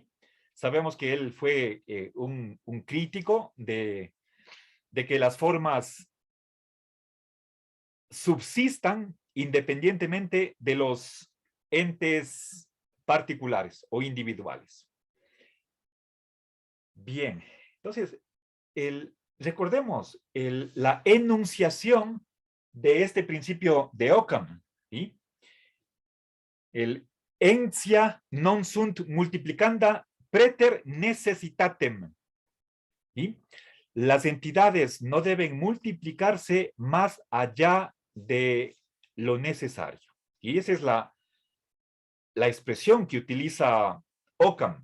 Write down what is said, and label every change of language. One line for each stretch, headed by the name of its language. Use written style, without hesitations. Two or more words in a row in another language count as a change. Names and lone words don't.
Spanish: Sabemos que él fue un crítico de que las formas subsistan independientemente de los entes particulares o individuales. Bien, entonces, recordemos la enunciación de este principio de Occam, ¿sí?
Latin: El entia non sunt multiplicanda preter necessitatem,
Spanish: ¿sí? Las entidades no deben multiplicarse más allá de lo necesario. Y esa es la expresión que utiliza Occam.